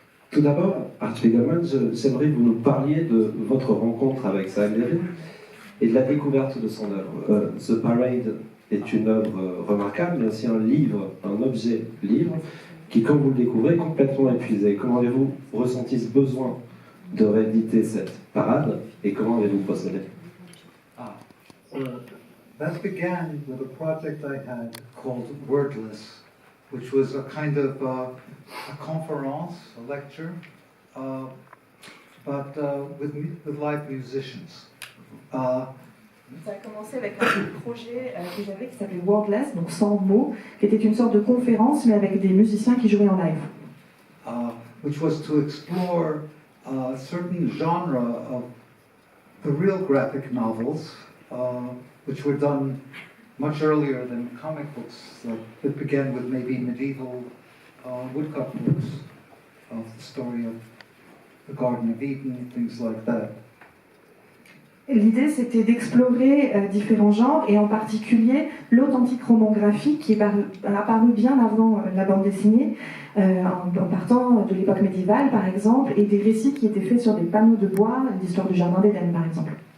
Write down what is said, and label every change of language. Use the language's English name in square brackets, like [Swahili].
[French] Tout d'abord, Art Spiegelman, j'aimerais que vous nous parliez de votre rencontre avec Spiegelman et de la découverte de son œuvre. The Parade est une œuvre remarquable, mais aussi un livre, un objet-livre, qui, quand vous le découvrez, est complètement épuisé. Comment avez-vous ressenti ce besoin de rééditer cette parade et comment avez-vous procédé? [English] That began with a project I had called Wordless, which was a kind of a conference, a lecture, but with live musicians. [French] Ça a commencé avec un projet que j'avais qui s'appelait Wordless, donc sans mots, qui était une sorte de conférence mais avec des musiciens qui jouaient en live. [English] Which was to explore a certain genre of the real graphic novels, which were done much earlier than comic books, that began with maybe medieval woodcut books of the story of the Garden of Eden, things like that. [French] L'idée, c'était d'explorer différents genres, et en particulier l'authentique roman graphique qui est apparu bien avant la bande dessinée, en partant de l'époque médiévale, par exemple, et des récits qui étaient faits sur des panneaux de bois, l'histoire du Jardin d'Éden, par exemple.